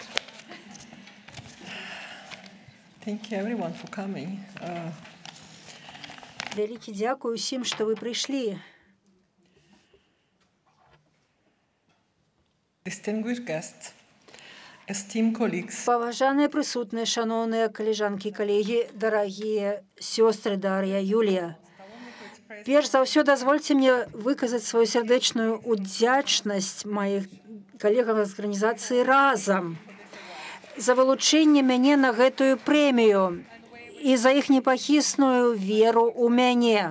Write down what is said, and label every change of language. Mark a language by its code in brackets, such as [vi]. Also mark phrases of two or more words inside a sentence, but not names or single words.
[en] Thank you everyone for coming. [be] Вялікі дзякуй усім, што вы прыйшлі. [en] Distinguished guests, esteemed colleagues. [be] Паважаныя прысутныя, шаноўныя калежанкі і калегі, дарагія сёстры Дар'я, Юлія. Перш за ўсё дазвольце мне выказаць сваю сардэчную удзячнасць маіх калегам з арганізацыі «Разам» за вылучэнне мяне на гэтую прэмію і за іх непахісную веру ў мяне.